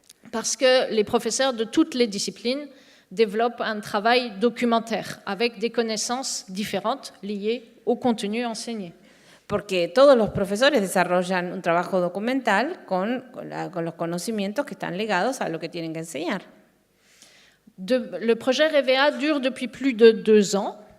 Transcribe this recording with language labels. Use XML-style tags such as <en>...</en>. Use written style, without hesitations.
<fr>Parce que les professeurs de toutes les disciplines développent un travail documentaire avec des connaissances différentes liées au contenu enseigné.</fr> <es>Porque todos los profesores desarrollan un trabajo documental con los conocimientos que están ligados a lo que tienen que enseñar.</es> <fr>Le projet REVEA dure depuis plus de 2 ans.</fr>